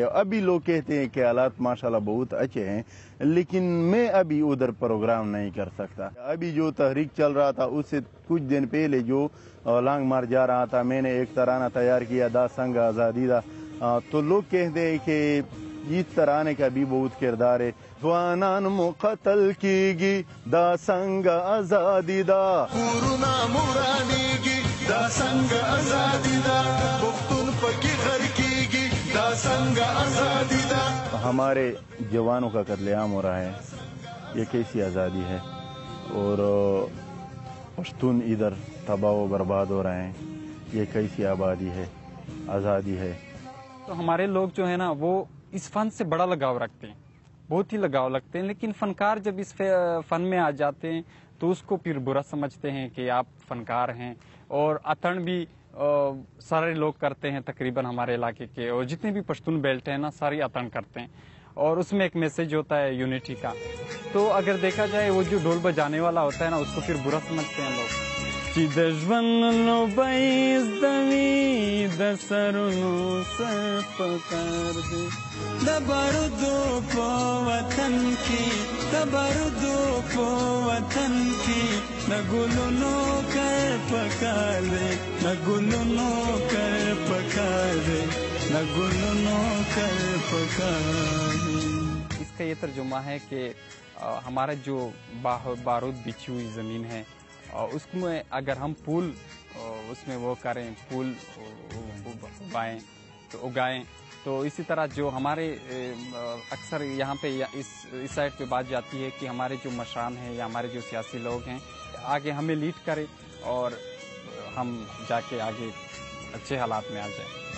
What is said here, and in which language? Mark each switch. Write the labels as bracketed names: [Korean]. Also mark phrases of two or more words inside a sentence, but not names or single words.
[Urdu] ابھی لوگ کہتے ہیں کہ حالات ماشاءاللہ بہت اچھے ہیں، لیکن میں ابھی ادھر پروگرام نہیں کر سکتا۔ ابھی جو تحریک چل رہا تھا، اس سے کچھ دن پہلے جو لانگ مارچ جا رہا تھا، میں نے ایک ترانہ تیار کیا، [Pashto] دا سنگ آزادی دا۔ [Urdu] تو لوگ کہتے ہیں کہ اس ترانے کا بھی بہت کردار ہے۔ [Pashto] ځوانان مو قتل کیږي دا څنګه ازادي دا کورونه مورانیږي دا څنګه ازادي دا پښتون پکې غر کیږي دا څنګه ازادي دا۔ [Urdu] ہمارے جوانوں کا قتل عام ہو رہا ہے، یہ کیسی آزادی ہے؟ اور پشتون ادھر تباہ و برباد ہو رہے ہیں، یہ کیسی آبادی ہے، آزادی ہے؟ تو ہمارے لوگ جو ہے نا، وہ اس فن سے بڑا لگاؤ رکھتے ہیں، بہت ہی لگاؤ لگتے ہیں، لیکن فنکار جب اس فن میں آ جاتے ہیں تو اس کو پھر برا سمجھتے ہیں کہ آپ فنکار ہیں۔ اور اتن بھی سارے لوگ کرتے ہیں تقریباً ہمارے علاقے کے، اور جتنے بھی پشتون بیلٹ ہیں نا، ساری اتن کرتے ہیں، اور اس میں ایک میسج ہوتا ہے یونٹی کا۔ تو اگر دیکھا جائے، وہ جو ڈول بجانے والا ہوتا ہے نا، اس کو پھر برا سمجھتے ہیں لوگ۔ [Pashto] چې د ژوند نو بیز دوي د سرونو څه پکار دی، د بارودو په وطن کې، د بارودو په وطن کې، د ګلونو کر پکار دی، د ګلونو کر پکار دی، د ګلونو کر پکار دی۔ [Urdu] اس کا یہ ترجمہ ہے کہ ہمارا جو بارود بچھی ہوئی زمین ہے، اس میں اگر ہم پھول اس میں وہ کریں، پھول اگائیں، تو اسی طرح جو ہمارے اکثر یہاں پہ اس سائڈ پہ بات جاتی ہے کہ ہمارے جو مشران ہیں یا ہمارے جو سیاسی لوگ ہیں، آگے ہمیں لیڈ کرے اور ہم جا کے آگے اچھے حالات میں آ جائیں۔